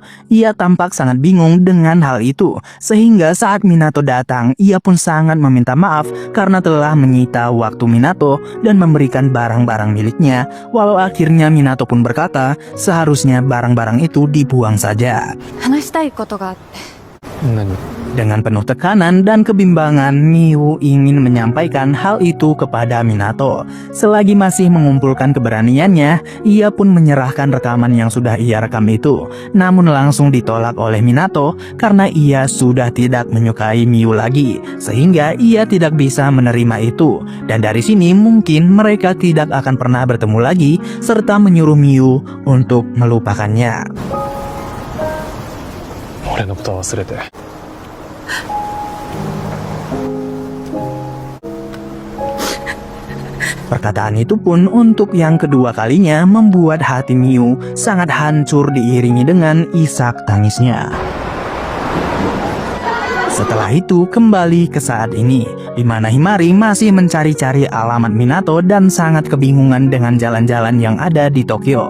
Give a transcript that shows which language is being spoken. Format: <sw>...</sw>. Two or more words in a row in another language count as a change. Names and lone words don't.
<id>Ia tampak sangat bingung dengan hal itu, sehingga saat Minato datang ia pun sangat meminta maaf karena telah menyita waktu Minato dan memberikan barang-barang miliknya, walau akhirnya Minato pun berkata seharusnya barang-barang itu dibuang saja.</id> <ja>話したいことがあって。何？</ja> <id>Dengan penuh tekanan dan kebimbangan, Miu ingin menyampaikan hal itu kepada Minato. Selagi masih mengumpulkan keberaniannya, ia pun menyerahkan rekaman yang sudah ia rekam itu. Namun langsung ditolak oleh Minato karena ia sudah tidak menyukai Miu lagi, sehingga ia tidak bisa menerima itu. Dan dari sini mungkin mereka tidak akan pernah bertemu lagi, serta menyuruh Miu untuk melupakannya.</id> <ja>俺のことは忘れて。</ja> <id>Perkataan itu pun untuk yang kedua kalinya membuat hati Miu sangat hancur diiringi dengan isak tangisnya. Setelah itu kembali ke saat ini, di mana Himari masih mencari-cari alamat Minato dan sangat kebingungan dengan jalan-jalan yang ada di Tokyo.</id>